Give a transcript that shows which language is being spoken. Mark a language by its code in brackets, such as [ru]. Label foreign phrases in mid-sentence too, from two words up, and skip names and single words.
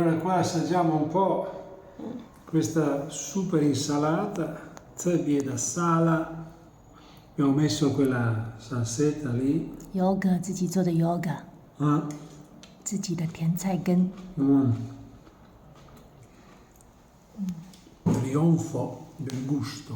[it] Allora assaggiamo un po' questa super insalata, [zh] 特别的沙拉。 [it] abbiamo messo quella salsetta lì. [zh] Yoga 自己做的 yoga， 自己的甜菜根。 Trionfo del gusto.